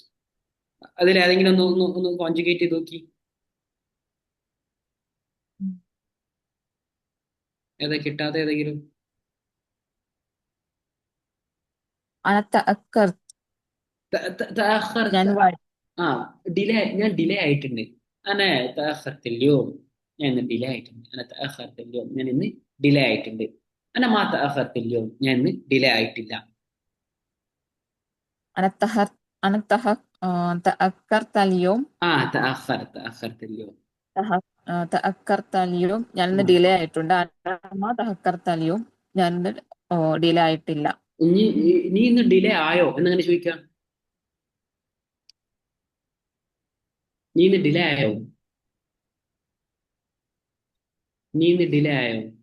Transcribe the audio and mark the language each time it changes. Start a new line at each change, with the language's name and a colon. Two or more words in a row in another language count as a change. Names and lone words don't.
Malayalam: അതിലേതെങ്കിലും ഒന്ന് കോൺജുഗേറ്റ് ചെയ്ത് നോക്കി. ഏതാ കിട്ടാത്ത ഏതെങ്കിലും?
Arabic: أنت أكر تأخرت.
Malayalam: ഞാൻ വൈ- ഞാൻ ഡിലേ ആയിട്ടുണ്ട്.
Arabic: أنا تأخرت اليوم.
Malayalam: ഞാൻ ഇന്ന് ഡിലേ ആയിട്ടുണ്ട്.
Arabic: أنا تأخرت اليوم.
Malayalam: ഞാൻ ഇന്ന് ഡിലേ ആയിട്ടുണ്ട്.
Arabic: أنا ما تأخرت اليوم.
Malayalam: ഞാൻ ഇന്ന് ഡിലേ ആയിട്ടില്ല.
Arabic: أنتخر أنتخ تأخرت اليوم. تأخرت اليوم. تأخرت اليوم,
Malayalam: ഞാൻ ഇന്ന് ആ. ഡിലേ ആയിട്ടുണ്ട്.
Arabic: أنا ما تأخرت اليوم,
Malayalam: ഞാൻ ഇന്ന് ഡിലേ ആയിട്ടില്ല. നീ ഇന്ന് ഡിലേ ആയോ എന്നങ്ങനെ ചോദിക്കാം. നീ ഇന്ന് ഡിലേ ആയോ? നീ ഇന്ന് ഡിലേ ആയോ?